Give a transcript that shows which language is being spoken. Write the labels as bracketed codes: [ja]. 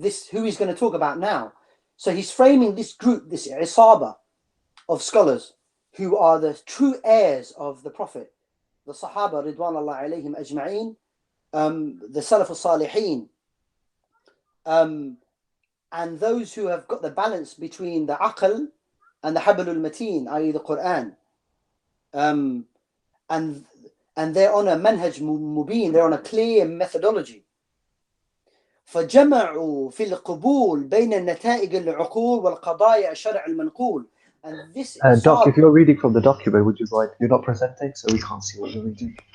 [en] who he's going to talk about now. So he's framing this group, this isaba of scholars who are the true heirs of the Prophet, the Sahaba [ar] ridwanullah alayhim ajma'een, [en] the Salaf al-Salihin, and those who have got the balance between the aql and the habl al-mateen, i.e. the Quran, and they're on a manhaj mubin, they're on a clear methodology. [ar] فجمعوا في القبول بين النتائج العقول والقضايا الشرع المنقول. [en] And this Doc, if you're reading from the document, would you mind? You're not presenting, so we can't see what you're reading.